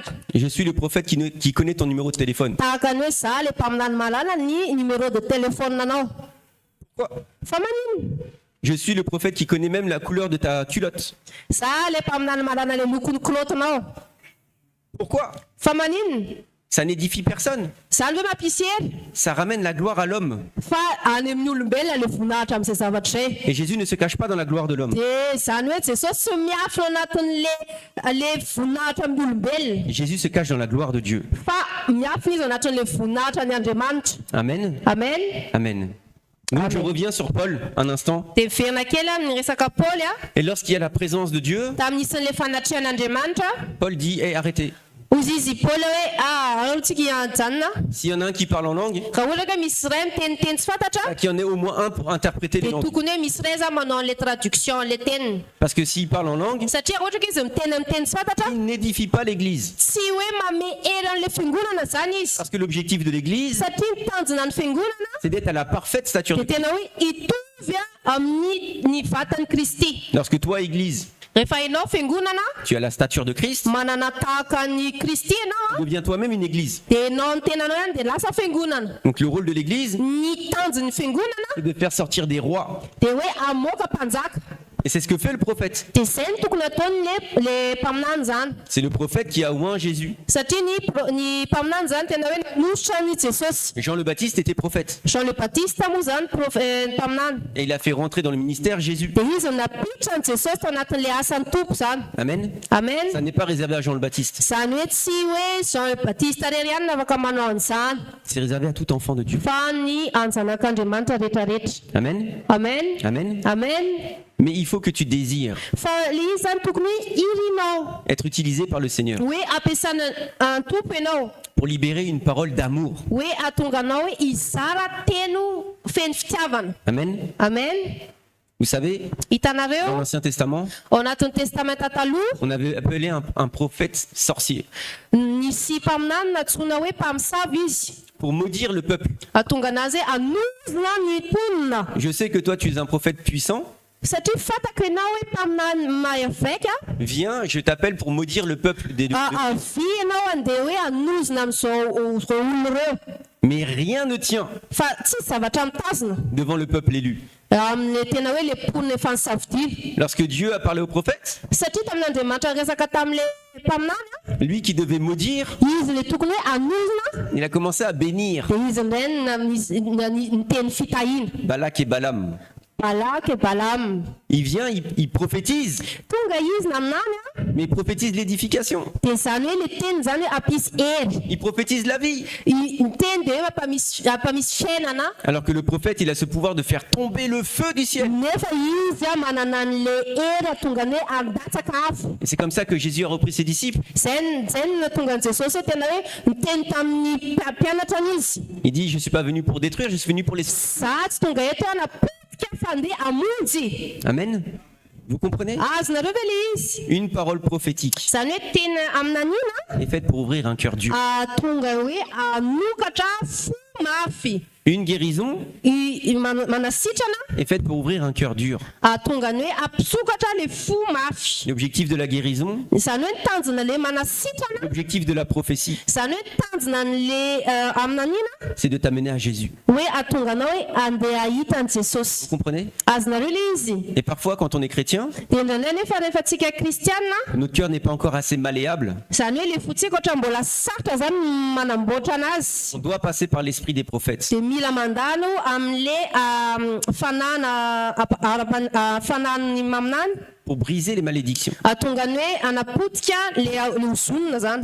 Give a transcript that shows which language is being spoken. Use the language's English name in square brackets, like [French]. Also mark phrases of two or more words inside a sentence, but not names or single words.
[French] Je suis le prophète qui connaît ton numéro de téléphone. [Malagasy] Tahaka ny hoe za le mpaminany malala ny [French] numéro de téléphone [Malagasy] nanao. [French] Quoi? [Malagasy] Fa manino? [French] Je suis le prophète qui connaît même la couleur de ta culotte. [Malagasy] Za le mpaminany malana le lokon'ny kilotinao. [French] Pourquoi? [Malagasy] Fa manino? [French] Ça n'édifie personne. [Malagasy] Zany hoe mampisy hery [French] Ça ramène la gloire à l'homme. [Malagasy] fa any amin'ny olombelona le voninahitra amin'izay zavatra zay. [French] Et Jésus ne se cache pas dans la gloire de l'homme. [Malagasy] De zany hoe Jesosy tsy miafina anatin'le voninahitra amin'ny olombelona, [French] Jésus se cache dans la gloire de Dieu. [Malagasy] fa miafina izy anatin'le voninahitra ny Andriamanitra. [French] Amen. Amen. Amen. Donc je reviens sur Paul un instant. [Malagasy] Dia miverina kely amin'ny resaka Paoly a. [French] Et lorsqu'il y a la présence de Dieu, [Malagasy] Tamin'isan'ilay fanatrehan'Andriamanitra, [French] Paul dit hey, arrêtez. [Malagasy] hozy izy Paoly hoe antsika hijanona. [French] S'il y en a un qui parle en langue, [Malagasy] Raha ohatra ka misy ray miteniteny tsy fantatra, [French] qu'il y en ait au moins un pour interpréter les [Malagasy] dia [French] langues. [Malagasy] tokony hoe misy ray zany manao an'ilay traduction an'ilay teniny. [French] Parce que s'il parle en langue, [Malagasy] Satria ohatra ka izy miteny tsy fantatra, [French] il n'édifie pas l'église. [Malagasy] tsy hoe mame hery an'ilay fiangonana zany izy. [French] Parce que l'objectif de l'église, [Malagasy] Satria ny tanjona ny fiangonana [French] c'est d'être à la parfaite stature [Malagasy] dia [French] de Christ. [Malagasy] tena hoe hitovy amin'ny vatan'i Kristy. [French] Lorsque toi, église, [Malagasy] Rehefa ianao fiangonana [French] tu as la stature de Christ, [Malagasy] manana tahaka ny Kristy ianao, [French] deviens toi-même une église. [Malagasy] dia ianao ny tenanao ihany dia lasa fiangonana. [French] Donc le rôle de l'église, [Malagasy] Ny tanjon'ny fiangonana [French] c'est de faire sortir des rois. [Malagasy] dia hoe amoaka mpanjaka. [French] Et c'est ce que fait le prophète. [Malagasy] Dia izay ny tokony ataony le mpaminany zany. [French] C'est le prophète qui a oint Jésus. [Malagasy] Satria ny mpaminany zany tena hoe nanositra ny Jesosy. [French] Jean le Baptiste était prophète. [Malagasy] Jean le Baptiste moa zany mpaminany. [French] Et il a fait rentrer dans le ministère Jésus. [Malagasy] Dia izy napitra ny Jesosy tao anatin'ilay asan'ny tompo zany. [French] Amen. Amen. Ça n'est pas réservé à Jean le Baptiste. [Malagasy] Zany hoe tsy hoe Jean le Baptiste rery ihany afaka manao an'izany, [French] C'est réservé à tout enfant de Dieu. [Malagasy] fa ny anjanak'Andriamanitra rehetrarehetra. [French] Amen. Amen. Amen. Amen. Mais il faut que tu désires [Malagasy] Fa le izy zany tokony hoe irinao [French] être utilisé par le Seigneur [Malagasy] hoe ampiasana an tompo ianao, [French] pour libérer une parole d'amour. [Malagasy] hoe atonganao hoe izara teno feno fitiavana. [French] Amen. Amen. Vous savez, dans [Malagasy] Hitanareo [French] l'Ancien Testament, [Malagasy] ao anatin'ny testamenta taloha [French] on avait appelé un prophète sorcier [Malagasy] nisy mpaminany natsoina hoe mpamosavy izy, [French] pour maudire le peuple. [Malagasy] atonga anazy hoe anozona ny mponina. [French] Je sais que toi, tu es un prophète puissant. [Malagasy] Satria fatako ianao hoe mpaminany mahaveka, [French] Viens, je t'appelle pour maudire le peuple des deux. [Malagasy] avy ianao andeha hoe anozona amin'izao olona ireo, [French] Mais rien ne tient [Malagasy] fa tsy zavatra mitazona [French] devant le peuple élu. [Malagasy] amin'le tena hoe le mponina efa nisafidiana. [French] Lorsque Dieu a parlé au prophète, [Malagasy] Satria tamin'Andriamanitra resaka tamin'le mpaminany, [French] lui qui devait maudire, [Malagasy] izy le tokony hoe anozona, [French] il a commencé à bénir [Malagasy] dia izy indray niteny fitahina. [French] Balak et Balaam. Balak et Balaam. Il vient, il prophétise, [Malagasy] Tonga izy naminany [French] mais il prophétise l'édification. [Malagasy] dia zany hoe le teny zany hoe ampisy hery. [French] Il prophétise la vie. [Malagasy] Ny teny dia hoe ampamisy fiainana, [French] Alors que le prophète, il a ce pouvoir de faire tomber le feu du ciel. [Malagasy] nefa izy manana an'le hery atonga ny hoe andatsaka afo. [French] Et c'est comme ça que Jésus a repris ses disciples. [Malagasy] Zay ny natonga ny Jesosy hoe tena hoe miteny tamin'ny mpianatra izy, [French] Il dit, je ne suis pas venu pour détruire, je suis venu pour les... [Malagasy] za tsy tonga eto napotika fa ndeha amonjy. [French] Amen. Vous comprenez? [Malagasy] Azonareo ve le izy? [French] Une parole prophétique [Malagasy] Zany hoe teny aminanina [French] est faite pour ouvrir un cœur dur. [Malagasy] tonga hoe anokatra fo mafy. [French] Une guérison [Malagasy] Manasitrana [French] est faite pour ouvrir un cœur dur. [Malagasy] tonga ny hoe ampisokatra le fo mafy. [French] L'objectif de la guérison, [Malagasy] Zany hoe tanjona le manasitrana, [French] l'objectif de la prophétie, [Malagasy] zany hoe tanjona n'le aminanina [French] c'est de t'amener à Jésus. [Malagasy] hoe atonganao hoe andeha ahita ny Jesosy. [French] Vous comprenez? [Malagasy] Azonareo le izy? [French] Et parfois, quand on est chrétien, [Malagasy] Dia indraindray nefa rehefa tsika kristiana, [French] notre cœur n'est pas encore assez malléable. [Malagasy] zany hoe le fotsika ohatra mbola sarotra zany manamboatra anazy, [French] On doit passer par l'esprit des prophètes. [Malagasy] dia mila mandalo amin'le fananany maminany [French] Pour briser les malédictions, [Malagasy] atonga ny hoe anapotika le ozonina zany,